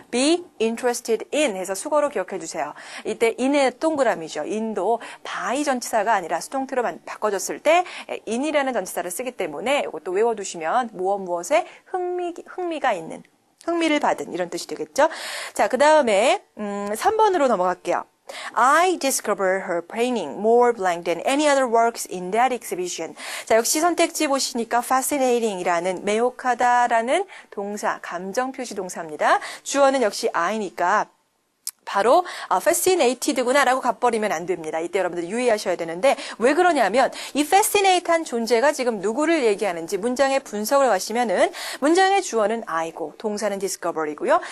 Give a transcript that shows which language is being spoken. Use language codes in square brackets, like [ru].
[en] be interested in [ko] 해서 수거로 기억해 주세요. 이때 in의 동그라미죠. in도 by 전치사가 아니라 수동태로 바꿔줬을 때 in이라는 전치사를 쓰기 때문에 이것도 외워두시면 무엇에 흥미가 있는, 흥미를 받은 이런 뜻이 되겠죠. 자, 그 다음에 3번으로 넘어갈게요. [en] I discovered her painting more blank than any other works in that exhibition. [ko] 자, 역시 선택지 보시니까 fascinating이라는 매혹하다라는 동사, 감정 표시 동사입니다. 주어는 역시 I니까 바로 fascinated구나라고 가버리면 안 됩니다. 이때 여러분들 유의하셔야 되는데 왜 그러냐면 이 fascinate한 존재가 지금 누구를 얘기하는지 문장의 분석을 가시면은 문장의 주어는 I고 동사는 discover이고요.